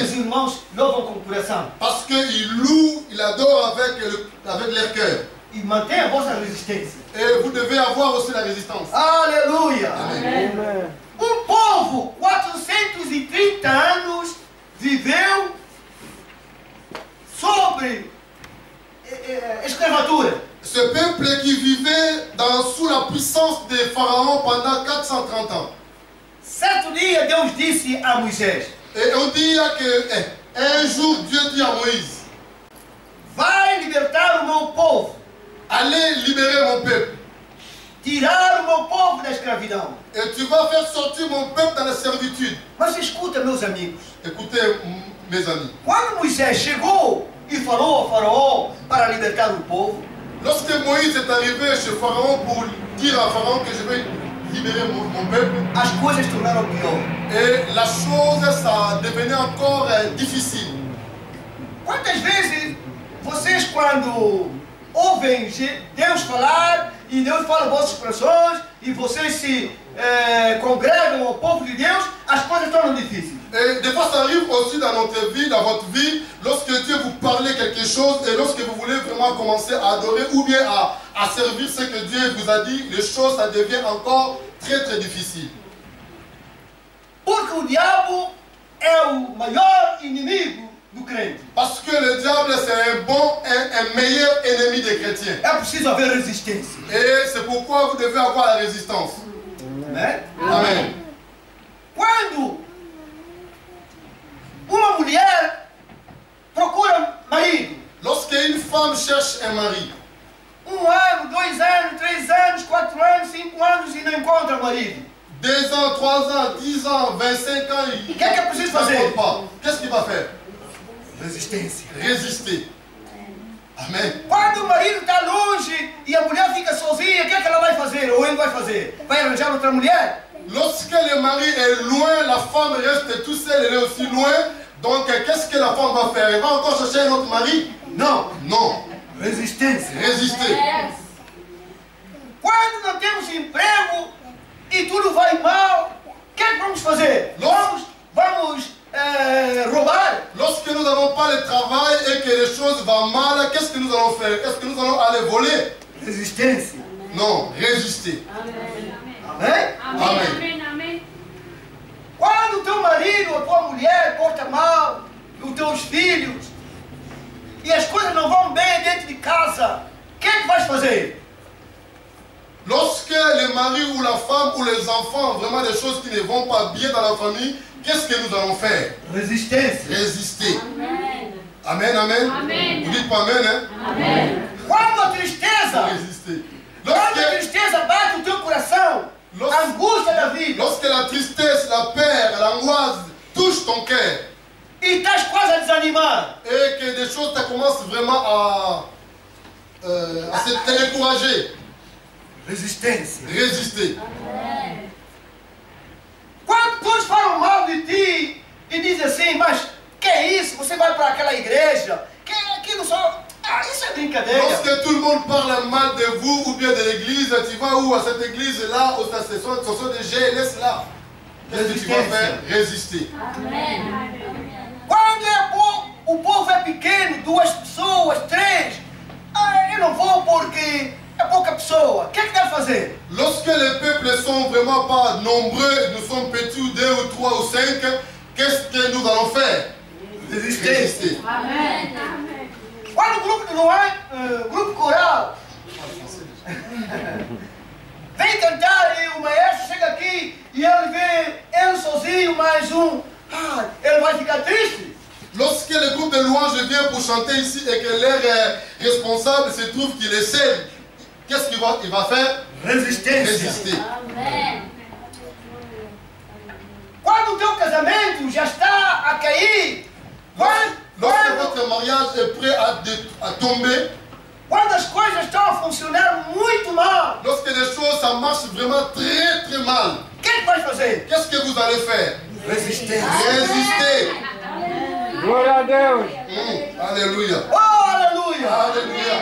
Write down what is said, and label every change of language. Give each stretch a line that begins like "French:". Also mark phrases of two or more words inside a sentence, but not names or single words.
Portuguese: Os irmãos louvam com o coração.
French: Parce qu'ils louent, ils adorent avec leur cœur.
Portuguese: E mantém a vossa resistência.
French: Et vous devez avoir aussi la résistance.
Portuguese: Aleluia!
French: Amen.
Portuguese: Povo, 430 anos, viveu sobre escravatura.
French: Ce peuple qui vivait sous la puissance des pharaons pendant 430 ans.
Portuguese: Certo dia Deus disse a Moisés:
French: Et on dit que un jour Dieu dit à Moïse,
Portuguese: vai libertar o meu povo,
French: allez libérer mon peuple.
Portuguese: tirar o meu povo da escravidão.
French: Et tu vas faire sortir mon peuple dans la servitude.
Portuguese: Mas escuta, meus amigos,
French: Écoutez, mes amis.
Portuguese: quando Moisés chegou e falou ao faraó para libertar o povo,
French: Lorsque Moïse est arrivé chez Pharaon pour dire à Pharaon que je vais libérer mon peuple,
Portuguese: as coisas tornaram pior.
French: et la chose, ça devenait encore difficile.
Portuguese: Quantas vezes vocês, quando ouvem Deus falar, e Deus fala vossas corações, e vocês se congregam ao povo de Deus, as coisas tornam difíceis.
French: Et des fois, ça arrive aussi dans notre vie, dans votre vie, lorsque Dieu vous parle quelque chose et lorsque vous voulez vraiment commencer à adorer ou bien à servir ce que Dieu vous a dit, les choses, ça devient encore très très difficile.
Portuguese: Porque o diabo é o maior inimigo do crente.
French: Parce que le diable, c'est un meilleur ennemi des chrétiens.
Portuguese: É preciso haver resistência.
French: Et c'est pourquoi vous devez avoir la résistance.
Portuguese: Né?
French: Amen.
Portuguese: Quando uma mulher procura marido,
French: Lorsqu'une femme cherche un mari,
Portuguese: 1 ano, 2 anos, 3 anos, 4 anos, 5 anos e não encontra marido,
French: 2 ans, 3 ans, 10 ans, 25 ans, il
Portuguese: o que é preciso ne fazer?
French: pas. Qu'est-ce qu'il va faire?
Portuguese: Resistência.
French: Résister. Amen.
Portuguese: Quando o marido está longe e a mulher fica sozinha, o que é que ela vai fazer? Ou ele vai fazer? Vai arranjar outra mulher?
French: Lorsque le mari est loin, la femme reste tout seule, elle est aussi loin. Donc, qu'est-ce que la femme va faire? Elle va encore chercher un autre mari?
Portuguese: Não.
French: Non.
Portuguese: Resistência.
French: Résister.
Portuguese: Quando não temos emprego e tudo vai mal, o que é que vamos fazer? Vamos roubar?
French: Lorsque nous n'avons pas le travail et que les choses vont mal, qu'est-ce que nous allons faire? Est-ce que nous allons aller voler?
Portuguese: Resistência.
French: Non, résister.
Portuguese: Amém? Amém. Quando o teu marido ou tua mulher porta mal, os teus filhos, e as coisas não vão bem dentro de casa, o que é que vais fazer?
French: Lorsque le mari ou la femme ou les enfants, vraiment des choses qui ne vont pas bien dans la famille, qu'est-ce que nous allons faire?
Portuguese: Resistência.
French: Résister. Amen. Amen, amen. Amen. Vous dites pas amen, hein? Amen.
Portuguese: Quando a tristeza,
French: Résister.
Portuguese: quando a
French: Lorsque,
Portuguese: tristeza bate o teu coração, a angústia da vida,
French: lorsque la tristesse, la peur, l'angoisse touchent ton cœur
Portuguese: e estás quase a desanimar,
French: et que des choses te commencent vraiment à te décourager,
Portuguese: resistência.
French: résister.
Portuguese: Quando todos falam mal de ti e dizem assim, mas que é isso? Você vai para aquela igreja, que é aquilo só... Ah, isso é brincadeira.
French: Lorsque tout le monde parle mal de vous ou bien de l'église, tu vas où? À cette église-là, ce sont des gens, laisse-là. Qu'est-ce que tu vas faire? Résister.
Portuguese: Quando o povo é pequeno, 2 pessoas, 3, eu não vou porque é pouca pessoa. O que é que deve fazer?
French: Lorsque les peuples sont vraiment pas nombreux, nous sommes petits ou 2 ou 3 ou 5, qu'est-ce que nous allons faire? Résister.
Portuguese: Quando o grupo não é, grupo coral, vem cantar e o maestro chega aqui e ele vê ele sozinho, mais um, ele vai ficar triste.
French: Lorsque le groupe de louanges vient pour chanter ici et que leur responsable se trouve qu'il est seul, qu'est-ce qu'il va faire?
Portuguese: Resistência.
French: Résister.
Portuguese: Quando o teu casamento já está a cair,
French: Lorsque votre mariage est prêt à tomber,
Portuguese: quando as coisas estão a funcionar muito mal,
French: lorsque les choses ça marche vraiment très très mal,
Portuguese: o que é que vais fazer?
French: qu'est-ce que vous allez faire?
Portuguese: Resistência.
French: Résister.
Portuguese: Glória a Deus.
French: Alléluia.
Portuguese: Oh, aleluia!
French: Alléluia.